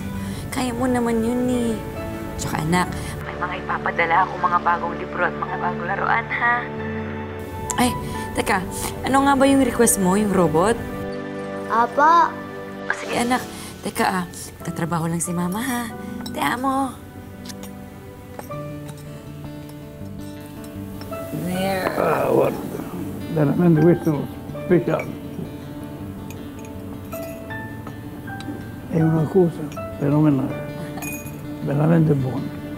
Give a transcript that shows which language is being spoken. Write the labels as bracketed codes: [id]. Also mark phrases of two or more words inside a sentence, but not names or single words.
[tl] Kaya mo naman yun, eh. Tsaka anak, may mga ipapadala ako mga bagong libro at mga bagong laruan, ha? Ay, Teka, ano nga ba yung request mo, yung robot? Apa, Sige anak, teka tatrabaho lang si mama ha. [es] Te amo. There. [it] Guarda, veramente questo speciale. È una cosa fenomenale, veramente buona.